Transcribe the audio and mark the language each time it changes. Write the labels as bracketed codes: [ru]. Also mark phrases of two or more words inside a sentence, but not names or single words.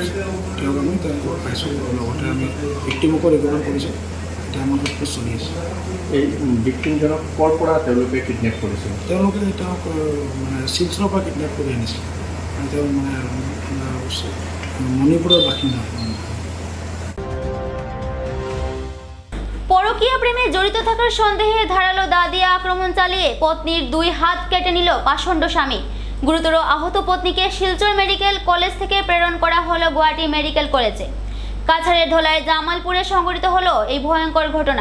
[as] তেওঁক আমি তেওঁলোকক পাইছোঁ। লগতে আমি ভিক্টিমকো ৰিকভাৰ কৰিছোঁ। এতিয়া আমাৰ সোধপোছ চলি আছে। এই ভিক্টিমজনক ক'ৰ পৰা তেওঁলোকে কিডনেপ কৰিছিল? তেওঁলোকে তেওঁক মানে শিলচৰৰ পৰা কিডনেপ কৰি আনিছিল। তেওঁ মানে মণিপুৰৰ বাসিন্দা। [bn] পরকীয়া প্রেমে জড়িত থাকার সন্দেহে ধারালো দা দিয়ে আক্রমণ চালিয়ে পত্নীর 2 হাত কেটে নিল পাষণ্ড স্বামী। গুরুতর আহত পত্নীকে শিলচর মেডিকেল কলেজ থেকে প্রেরণ করা হলো গুয়াহাটি মেডিকেল কলেজে। কাছাড়ের ধলায় জামালপুরে সংঘটিত হলো এই ভয়ঙ্কর ঘটনা।